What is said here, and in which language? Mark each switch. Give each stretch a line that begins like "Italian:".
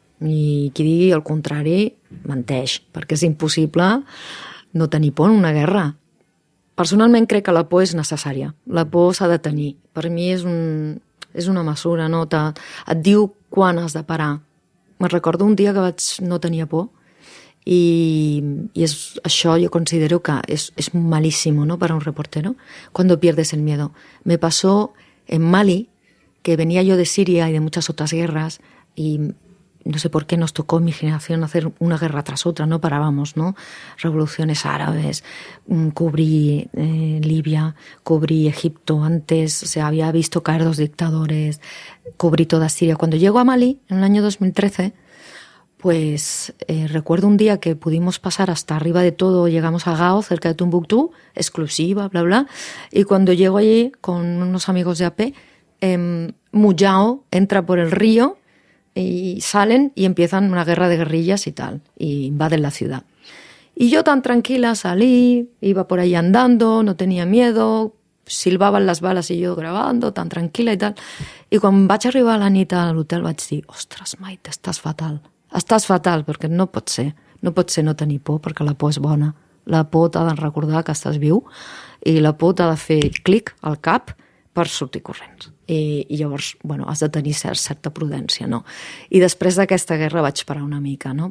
Catalan: I qui digui el contrari menteix, perquè és impossible no tenir por en una guerra. Personalment crec que la por és necessària. La por s'ha de tenir. Per mi és és una mesura, no? Et diu quan has de parar. Me'n recordo un dia que no tenia por y això
Spanish: yo considero que es malísimo,
Catalan: ¿no?
Spanish: Para un reportero, cuando pierdes el miedo. Me pasó en Mali, que venía yo de Siria y de muchas otras guerras, y no sé por qué nos tocó en mi generación hacer una guerra tras otra, no parábamos, ¿no? Revoluciones árabes, cubrí Libia, cubrí Egipto antes, o sea, había visto caer 2 dictadores, cubrí toda Siria. Cuando llego a Mali, en el año 2013, pues recuerdo un día que pudimos pasar hasta arriba de todo, llegamos a Gao, cerca de Tombuctú, exclusiva, bla, bla, y cuando llego allí con unos amigos de AP, Mujao entra por el río y salen y empiezan una guerra de guerrillas y tal, y invaden la ciudad. Y yo tan tranquila salí, iba por ahí andando, no tenía miedo,
Catalan: silbaven les bales i jo gravando, tan tranquil·la i tal. I quan vaig arribar a la nit a l'hotel vaig dir, ostres, Maite, estàs fatal. Estàs fatal, perquè no pot ser no tenir por, perquè la por és bona. La por t'ha de recordar que estàs viu i la por t'ha de fer clic al cap per sortir corrents. I llavors, bueno, has de tenir certa prudència, no? I després d'aquesta guerra vaig parar una mica, no?